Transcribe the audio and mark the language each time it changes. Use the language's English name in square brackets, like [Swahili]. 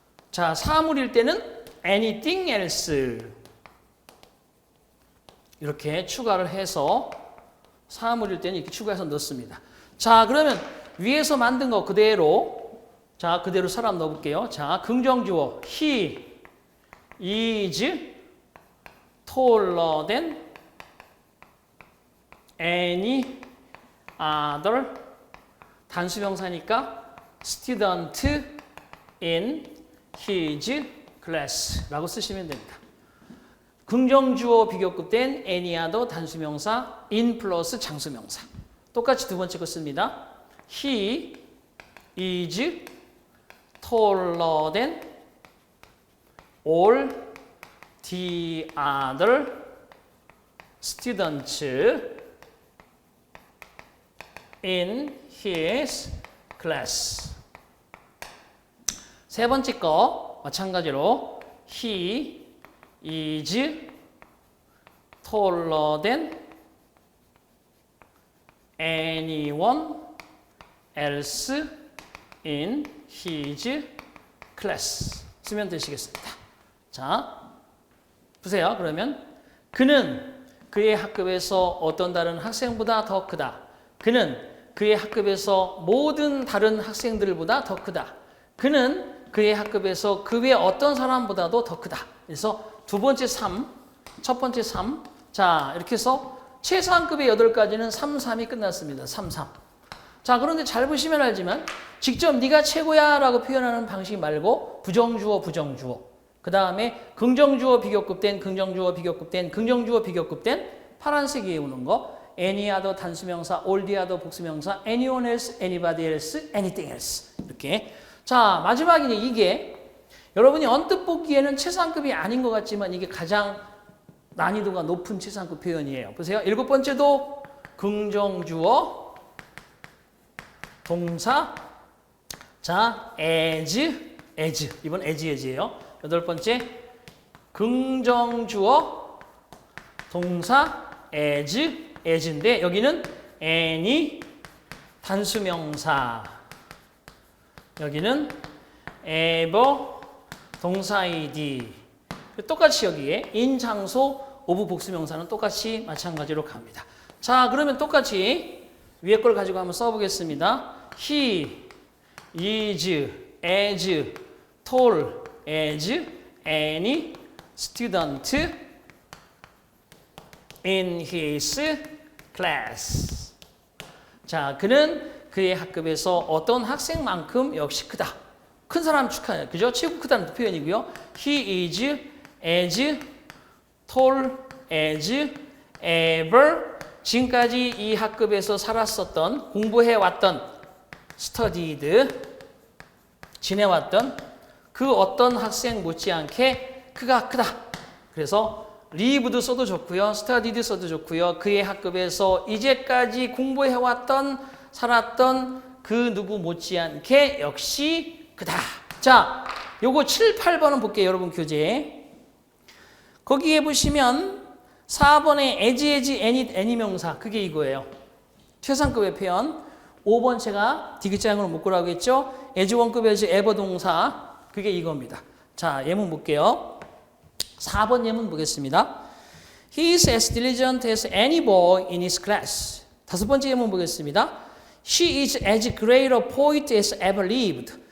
[Korean] 자, 사물일 때는 [English] anything else. [Korean] 이렇게 추가를 해서 사물일 때는 이렇게 추가해서 넣습니다. 자, 그러면 위에서 만든 거 그대로, 자, 그대로 사람 넣어볼게요. 자, 긍정주어 [English] he is taller than any other [Korean] 단수명사니까 [English] student in his [Korean] class라고 쓰시면 됩니다. 긍정주어 비교급된 any하고 단수명사 in 플러스 장수명사. 똑같이 두 번째 거 씁니다. [English] He is taller than all the other students in his class. [Korean] 세 번째 거 마찬가지로 [English] he is taller than anyone else in his class [Korean] 쓰면 되시겠습니다. 자, 보세요. 그러면 그는 그의 학급에서 어떤 다른 학생보다 더 크다. 그는 그의 학급에서 모든 다른 학생들보다 더 크다. 그는 그의 학급에서 그 외 어떤 사람보다도 더 크다. 그래서 두 번째 3, 첫 번째 3. 자, 이렇게 해서 최상급의 8가지는 3, 3이 끝났습니다. 3, 3. 자, 그런데 잘 보시면 알지만 직접 네가 최고야 라고 표현하는 방식 말고 부정주어, 부정주어. 그 다음에 긍정주어 비교급된, 긍정주어 비교급된, 긍정주어 비교급된 파란색이 오는 거. [English] any other 단수명사, all the other 복수명사, anyone else, anybody else, anything else. [Korean] 이렇게. 자, 마지막이니 이게 여러분이 언뜻 보기에는 최상급이 아닌 것 같지만 이게 가장 난이도가 높은 최상급 표현이에요. 보세요. 7번째도 긍정주어, 동사, 자, as. 이번 as예요. 8번째 긍정주어, 동사, as인데 여기는 any 단수명사, 여기는 ever 동사이디. 똑같이 여기에 in 장소 of 복수명사는 똑같이 마찬가지로 갑니다. 자, 그러면 똑같이 위에 걸 가지고 한번 써보겠습니다. [English] He is as tall as any student in his class. [Korean] 자, 그는 그의 학급에서 어떤 학생만큼 역시 크다. 큰 사람 축하해요. 그죠? 최고 크다는 표현이고요. [English] He is as tall as ever. [Korean] 지금까지 이 학급에서 살았었던, 공부해왔던, studied, 지내왔던 그 어떤 학생 못지않게 그가 크다. 그래서 live도 써도 좋고요. studied 써도 좋고요. 그의 학급에서 이제까지 공부해왔던, 살았던 그 누구 못지않게 역시 크다. 자, 요거 7, 8번은 볼게요. 여러분 교재. 거기에 보시면 4번에 as, any 명사. 그게 이거예요. 최상급의 표현. 5번 제가 디귿자형으로 묶으라고 했죠. as 원급의 as ever 동사. 그게 이겁니다. 자, 예문 볼게요. 4번 예문 보겠습니다. [English] He is as diligent as any boy in his class. [Korean] 5번째 예문 보겠습니다. [English] She is as great a poet as ever lived.